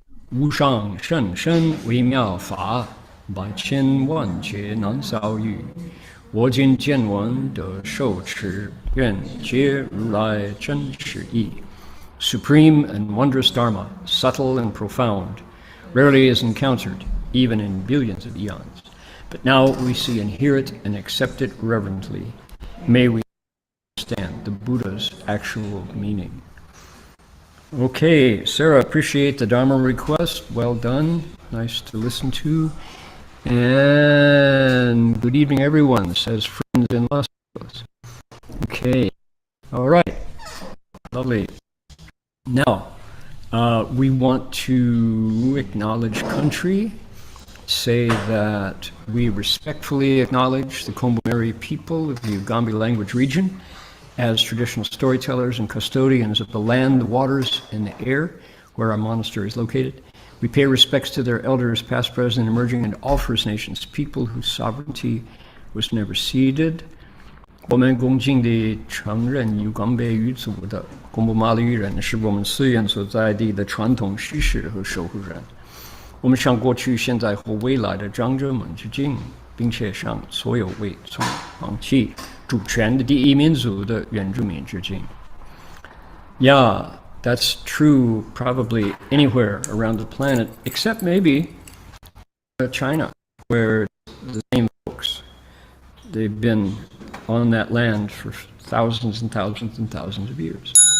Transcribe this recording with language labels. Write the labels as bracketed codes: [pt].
[zh] 无上甚深微妙法，百千万劫难遭遇。我今见闻得受持，愿解如来真实义。 [en] Supreme and wondrous Dharma, subtle and profound, rarely is encountered, even in billions of eons. But now we see and hear it and accept it reverently. May we understand the Buddha's actual meaning. Okay, Sarah, appreciate the Dharma request. Well done. Nice to listen to. And good evening, everyone, says friends in Los Angeles. Okay, all right, lovely. Now, we want to acknowledge country, say that we respectfully acknowledge the Kombu-Meri people of the Ugambi language region as traditional storytellers and custodians of the land, the waters, and the air where our monastery is located. We pay respects to their elders, past, present, emerging, and all First Nations people whose sovereignty was never ceded. [zh] 我们恭敬地承认Ugambi语族的贡布马里语人是我们寺院所在地的传统叙事和守护人。我们向过去、现在和未来的长者们致敬，并且向所有未曾放弃主权的第一民族的原住民致敬。 [en] Yeah, that's true probably anywhere around the planet, except maybe China, where the same folks, they've been on that land for thousands and thousands and thousands of years.